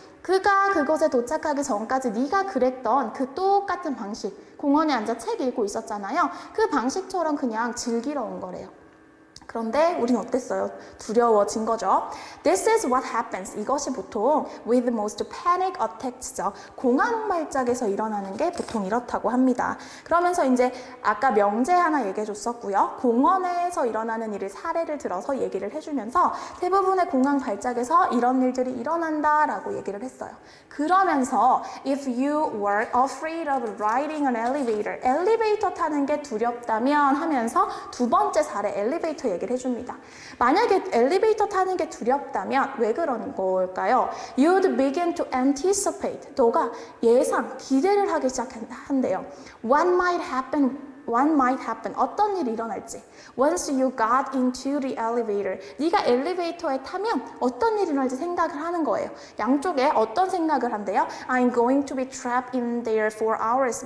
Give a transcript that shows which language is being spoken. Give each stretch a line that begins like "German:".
Korean: 그가 그곳에 도착하기 전까지 네가 그랬던 그 똑같은 방식. 공원에 앉아 책 읽고 있었잖아요. 그 방식처럼 그냥 즐기러 온 거래요. 그런데 우린 어땠어요? 두려워진 거죠.
English: This is what happens.
Korean: 이것이 보통
English: with most panic attacks죠.
Korean: 공황 발작에서 일어나는 게 보통 이렇다고 합니다. 그러면서 이제 아까 명제 하나 얘기해 줬었고요. 공원에서 일어나는 일을 사례를 들어서 얘기를 해주면서 대부분의 공황 발작에서 이런 일들이 일어난다라고 얘기를 했어요. 그러면서
English: if you were afraid of riding an elevator,
Korean: 엘리베이터 타는 게 두렵다면 하면서 두 번째 사례 엘리베이터 얘기를 해줍니다. 만약에 엘리베이터 타는 게 두렵다면 왜 그런 걸까요?
English: You'd begin to anticipate.
Korean: 너가 예상, 기대를 하기 시작한대요.
English: What might happen?
Korean: 어떤 일이 일어날지.
English: Once you got into the elevator.
Korean: 네가 엘리베이터에 타면 어떤 일이 일어날지 생각을 하는 거예요. 양쪽에 어떤 생각을 한대요?
English: I'm going to be trapped in there for hours.